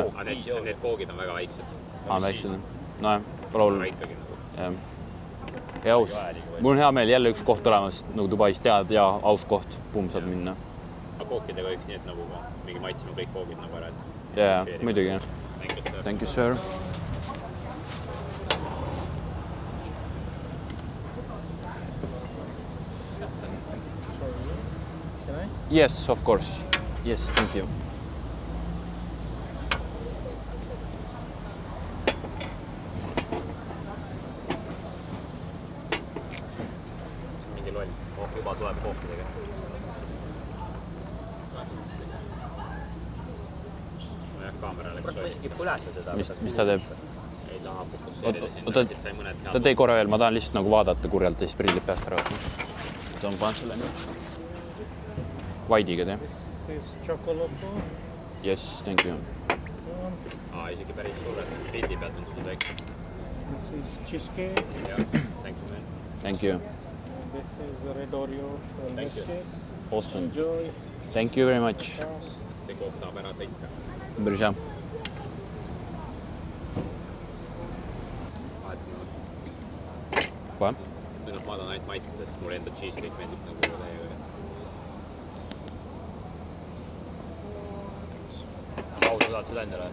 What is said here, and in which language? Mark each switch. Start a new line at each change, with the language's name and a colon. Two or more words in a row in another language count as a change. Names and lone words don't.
Estonian: aga need koogid on väga väiksed . Väiksed . nojah , pole hullu . ikkagi nagu . jah . ja aus . mul on hea meel jälle üks koht olemas nagu Dubais tead ja aus koht , kuhu saab minna . aga kookidega võiks nii , et nagu mingi maitseme kõik koogid nagu ära , et . jaa , muidugi .
English: Thank you , sir . Yes , of course . Yes , thank you .
Estonian: mingi loll . juba tuleb kookidega . nojah , kaamera läks ma lolli . isegi põleta teda . mis ta teeb ? ei taha fokusseerida Oota, sinna , siit sai mõned ta head . tee korra veel , ma tahan lihtsalt nagu vaadata kurjalt ja siis prillid peast ära võtma . toon panen selle nüüd . Vaidiga tee .
English: This is chocolate. Yes , thank you .
Estonian: isegi päris suured pildi pealt on sul väiksed .
English: This is cheesecake. jah , thank you man . Thank you . This is red Oreo Thank you. cake. Awesome . Enjoy. Thank you very much .
Estonian: see kook tahab ära sõita . päris hea . kohe . või noh , ma tahan ainult maitsta , sest mulle enda cheesecake meeldib nagu täiega . ausa saad seda endale .